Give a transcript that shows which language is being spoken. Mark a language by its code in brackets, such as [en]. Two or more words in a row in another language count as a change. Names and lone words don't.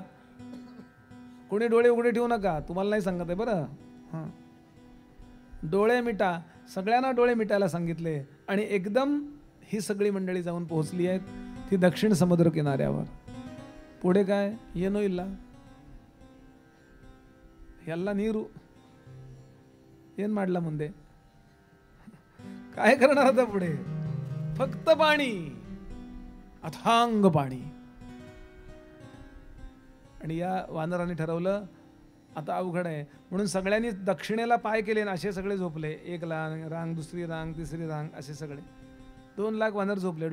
[mr] कोणी डोळे उघडे ठेवू नका, तुम्हाला नाही सांगत आहे बरं. हां, डोळे मिटा. सगळ्यांना डोळे मिटायला सांगितले. आणि एकदम ही सगळी मंडळी जाऊन पोहोचली आहेत ती दक्षिण समुद्र किनाऱ्यावर. पुढे काय, [kn] ಏನೂ ಇಲ್ಲ ಎಲ್ಲ ನೀರು ಏನು ಮಾಡला ಮುಂದೆ, [mr] काय करणार आता पुढे, फक्त पाणी, अथांग पाणी. आणि या वानरांनी ठरवलं आता अवघड आहे म्हणून सगळ्यांनी दक्षिणेला पाय केले ना, असे सगळे झोपले. एक रांग, दुसरी रांग, तिसरी रांग, असे सगळे 2 लाख वानर झोपले.